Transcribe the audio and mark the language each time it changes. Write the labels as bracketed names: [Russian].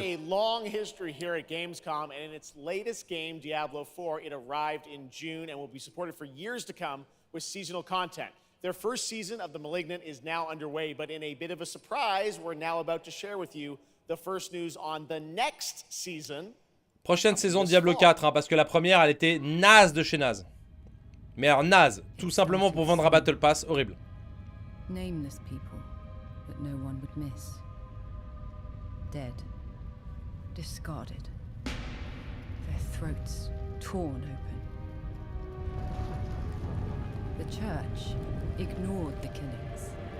[English] had a long history here at Gamescom, and in its latest game, Diablo 4, it arrived in June and will be supported for years to come with seasonal content. Their first season of The Malignant is now underway, but in a bit of a surprise, we're now about to share with you the first news on the next season. [French] Prochaine saison de Diablo 4, hein, parce que la première, elle était naze de chez naze. Mais alors naze, tout simplement pour vendre un Battle Pass, horrible. [English] Nameless people that no one would miss. Dead. Discarded. Their throats torn open. The church ignored the killings.